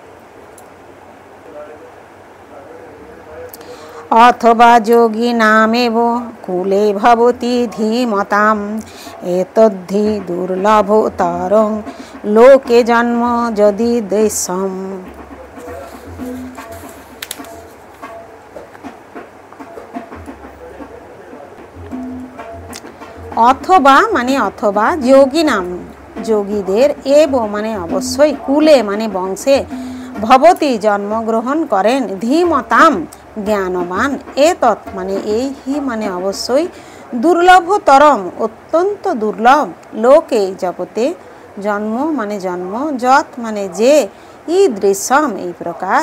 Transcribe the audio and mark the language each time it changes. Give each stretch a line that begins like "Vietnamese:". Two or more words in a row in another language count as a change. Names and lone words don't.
Sanskrit: अथवा योगी नामेव कुले भवति धीमताम् एतद्धि दुर्लभतरं लोके जन्म यदि देशम्।
Bangla: अथवा माने अथवा योगी नाम যোগীদের এব মানে অবশ্যই কুলে মানে বংশে ভবতি জন্মগ্রহণ করেন ধীমতাম জ্ঞানবান এতৎ মানে এই হি মানে অবশ্যই দুর্লভতরম অত্যন্ত দুর্লভ লোকে জগতে জন্ম মানে জন্ম যত মানে যে ঈদৃশম এই প্রকার।